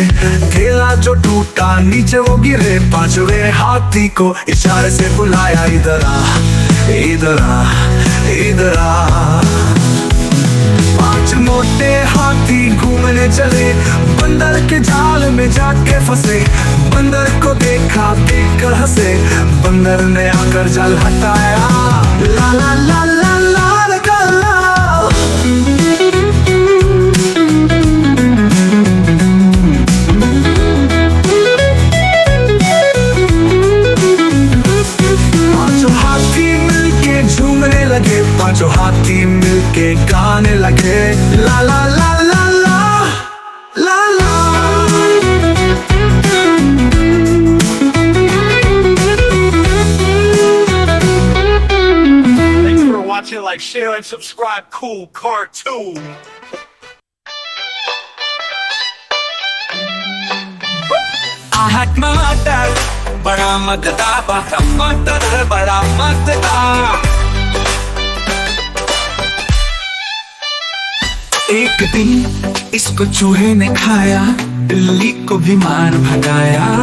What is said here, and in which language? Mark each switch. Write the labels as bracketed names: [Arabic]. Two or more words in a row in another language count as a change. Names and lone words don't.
[Hindi] ठेला जो टूटा, नीचे वो गिरे, पांचवे हाथी को इशारे से बुलाया, इधर आ, इधर आ, इधर आ। पांच मोटे हाथी घूमने चले, बंदर के जाल में जाके फंसे। बंदर को देखा, देख कर हंसे, बंदर ने आकर जाल हटाया, ला ला ला ला ला। पांचों हाथी मिलके गाने लगे, ला ला ला ला ला ला ला। [English] Thanks for watching, like, share and subscribe. Cool cartoon. [Hindi] I टमाटर बड़ा मजेदार, टमाटर बड़ा मजेदार। एक दिन इसको चूहे ने खाया, बिल्ली को बीमार भगाया।